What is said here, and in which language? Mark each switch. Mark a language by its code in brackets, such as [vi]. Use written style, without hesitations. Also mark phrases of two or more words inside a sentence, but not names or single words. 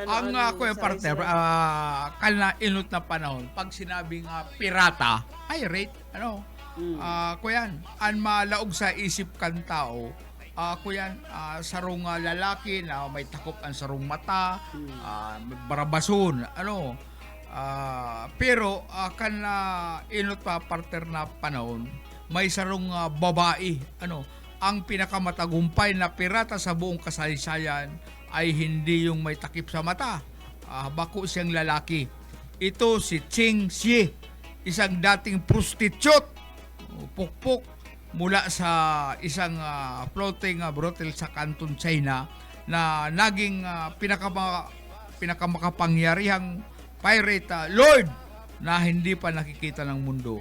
[bik] Ang ako yung partner, kala inot na panahon, pag sinabing pirata, pirate, kuyan, ang malaog sa isip kan tao, kuyan, sarong lalaki na may takop ang sarong mata, barabason, pero kan inot pa partner na panahon, may sarong babae, [tl] ang pinakamatagumpay na pirata sa buong kasaysayan ay hindi yung may takip sa mata. [bik] Bako siyang lalaki. [tl] Ito si Ching Xie, isang dating prostitute, pukpok mula sa isang [en] floating brothel [tl] sa Canton, China na naging pinakamakapangyarihang [en] pirate lord [tl] na hindi pa nakikita ng mundo.